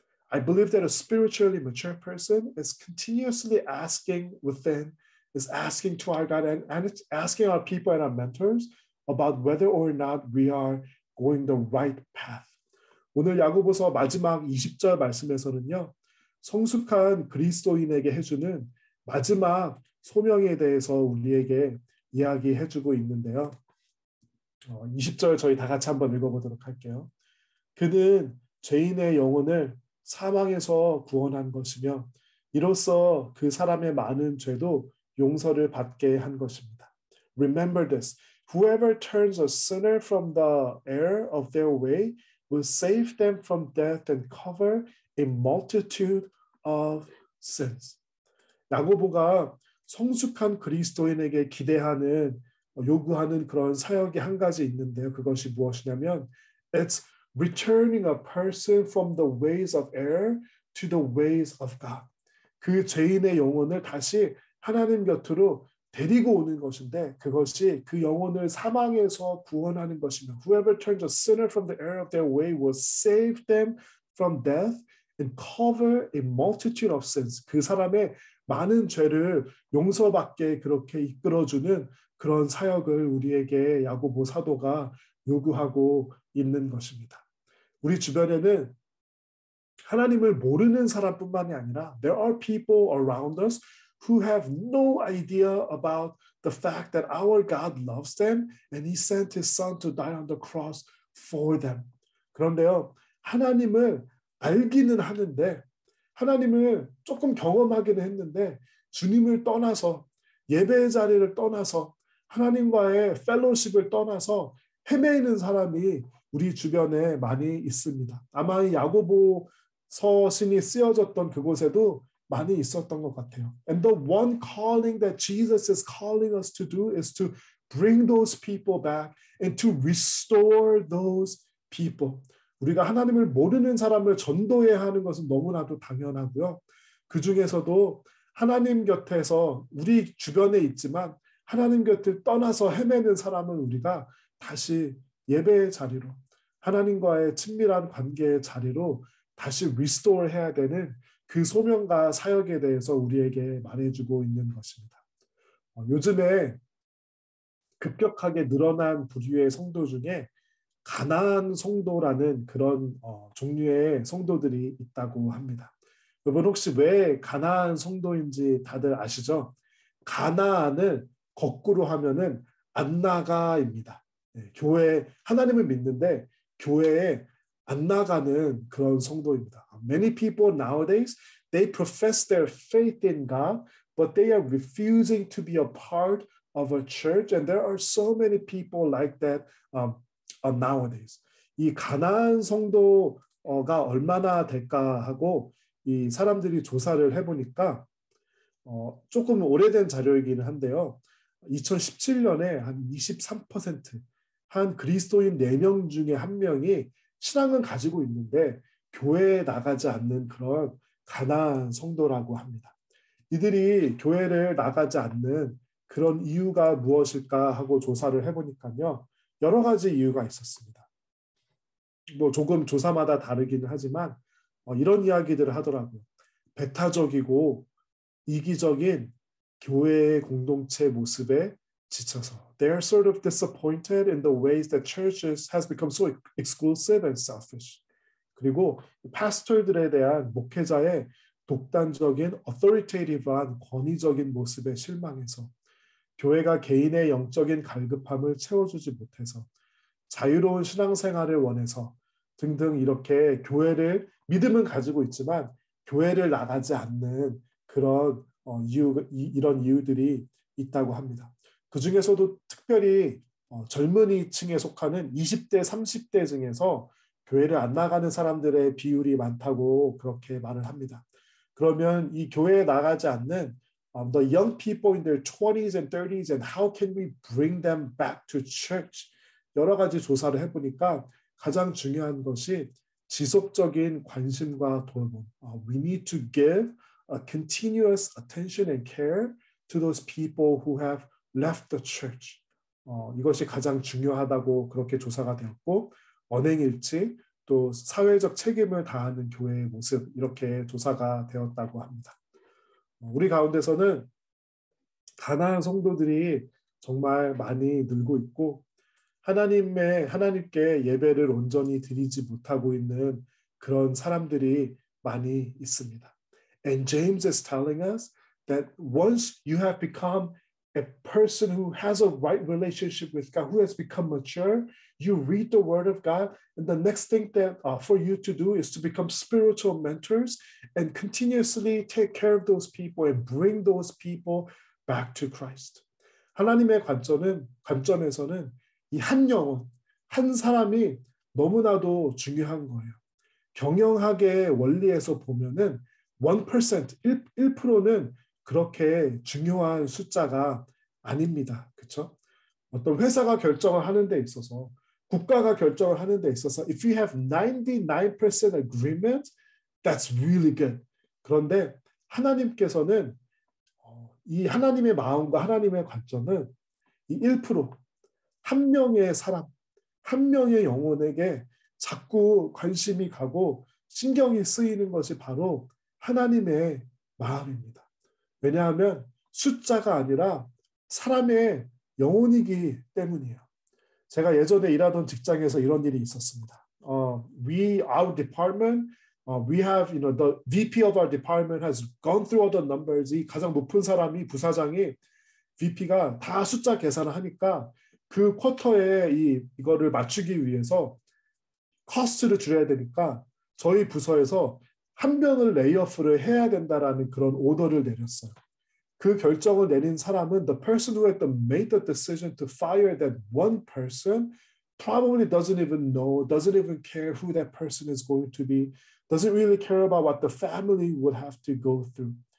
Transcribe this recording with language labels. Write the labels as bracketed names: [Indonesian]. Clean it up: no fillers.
[English] I believe that a spiritually mature person is continuously asking within, is asking to our God and it's asking our people and our mentors about whether or not we are going the right path. [Korean] 오늘 야고보서 마지막 20절 말씀에서는요. 성숙한 그리스도인에게 해주는 마지막 소명에 대해서 우리에게 이야기해주고 있는데요. 20절 저희 다 같이 한번 읽어보도록 할게요. 그는 죄인의 영혼을 사망에서 구원한 것이며 이로써 그 사람의 많은 죄도 용서를 받게 한 것입니다. [English] Remember this. Whoever turns a sinner from the error of their way will save them from death and cover a multitude of sins. [Korean] 야고보가 성숙한 그리스도인에게 기대하는 요구하는 그런 사역이 한 가지 있는데요. 그것이 무엇이냐면 [English] It's returning a person from the ways of error to the ways of God. [Korean] 그 죄인의 영혼을 다시 하나님 곁으로 데리고 오는 것인데 그것이 그 영혼을 사망에서 구원하는 것이며 [English] Whoever turns a sinner from the error of their way will save them from death and cover a multitude of sins. [Korean] 그 사람의 많은 죄를 용서받게 그렇게 이끌어주는 그런 사역을 우리에게 야고보 사도가 요구하고 있는 것입니다. 우리 주변에는 하나님을 모르는 사람뿐만이 아니라 [English] there are people around us who have no idea about the fact that our God loves them and He sent His Son to die on the cross for them. [Korean] 그런데요, 하나님을 알기는 하는데 하나님을 조금 경험하기는 했는데 주님을 떠나서 예배의 자리를 떠나서 하나님과의 펠로십을 떠나서 헤매이는 사람이 우리 주변에 많이 있습니다. 아마 이 야고보 서신이 쓰여졌던 그곳에도 많이 있었던 것 같아요. [English] And the one calling that Jesus is calling us to do is to bring those people back and to restore those people. [Korean] 우리가 하나님을 모르는 사람을 전도해야 하는 것은 너무나도 당연하고요. 그 중에서도 하나님 곁에서 우리 주변에 있지만 하나님 곁을 떠나서 헤매는 사람은 우리가 다시 예배의 자리로 하나님과의 친밀한 관계의 자리로 다시 리스토어 해야 되는 그 소명과 사역에 대해서 우리에게 말해주고 있는 것입니다. 요즘에 급격하게 늘어난 부류의 성도 중에 가나안 성도라는 그런 종류의 성도들이 있다고 합니다. 여러분 혹시 왜 가나안 성도인지 다들 아시죠? 가나안을 거꾸로 하면은 안 나가입니다. 교회 하나님을 믿는데 교회에 안 나가는 그런 성도입니다. [English] Many people nowadays they profess their faith in God, but they are refusing to be a part of a church, and there are so many people like that nowadays. [Korean] 이 가나안 성도가 얼마나 될까 하고 이 사람들이 조사를 해보니까 조금 오래된 자료이기는 한데요. 2017년에 한 23%, 한 그리스도인 4명 중에 1명이 신앙은 가지고 있는데 교회에 나가지 않는 그런 가나안 성도라고 합니다. 이들이 교회를 나가지 않는 그런 이유가 무엇일까 하고 조사를 해보니까요. 여러 가지 이유가 있었습니다. 뭐 조금 조사마다 다르기는 하지만 이런 이야기들을 하더라고요. 배타적이고 이기적인 교회의 공동체 모습에 지쳐서 [English] they are sort of disappointed in the ways that churches has become so exclusive and selfish. [Korean] 그리고 파스터들에 대한 목회자의 독단적인 authoritative한 권위적인 모습에 실망해서 교회가 개인의 영적인 갈급함을 채워주지 못해서 자유로운 신앙생활을 원해서 등등 이렇게 교회를 믿음은 가지고 있지만 교회를 나가지 않는 그런 이런 이유들이 있다고 합니다. 그 중에서도 특별히 젊은이층에 속하는 20대, 30대 중에서 교회를 안 나가는 사람들의 비율이 많다고 그렇게 말을 합니다. 그러면 이 교회에 나가지 않는 [English] the young people in their 20s and 30s and how can we bring them back to church? [Korean] 여러 가지 조사를 해보니까 가장 중요한 것이 지속적인 관심과 돌봄. [English] We need to give a continuous attention and care to those people who have left the church. [Korean] 이것이 가장 중요하다고 그렇게 조사가 되었고 언행일치 또 사회적 책임을 다하는 교회의 모습 이렇게 조사가 되었다고 합니다. 우리 가운데서는 가나안 성도들이 정말 많이 늘고 있고 하나님께 예배를 온전히 드리지 못하고 있는 그런 사람들이 많이 있습니다. [English] And James is telling us that once you have become a person who has a right relationship with God, who has become mature, you read the Word of God, and the next thing that for you to do is to become spiritual mentors and continuously take care of those people and bring those people back to Christ. [Korean] 하나님의 관점에서는 이 한 영혼, 한 사람이 너무나도 중요한 거예요. 경영학의 원리에서 보면은 1%, 1%는 그렇게 중요한 숫자가 아닙니다. 그렇죠? 어떤 회사가 결정을 하는 데 있어서 국가가 결정을 하는 데 있어서 [English] if you have 99% agreement, that's really good. [Korean] 그런데 하나님께서는 이 하나님의 마음과 하나님의 관점은 이 1%, 한 명의 사람, 한 명의 영혼에게 자꾸 관심이 가고 신경이 쓰이는 것이 바로 하나님의 마음입니다. 왜냐하면 숫자가 아니라 사람의 영혼이기 때문이에요. 제가 예전에 일하던 직장에서 이런 일이 있었습니다. [English] Our department, we have, the VP of our department has gone through all the numbers. [Korean] 이 가장 높은 사람이 부사장이 VP가 다 숫자 계산을 하니까 그 쿼터에 이거를 맞추기 위해서 커스트를 줄여야 되니까 저희 부서에서 한 명을 레이오프를 해야 된다라는 그런 오더를 내렸어요. 그 결정을 내린 사람은 [English] the person who had made the decision to fire that one person probably doesn't even know, doesn't even care who that person is going to be, doesn't really care about what the family would have to go through.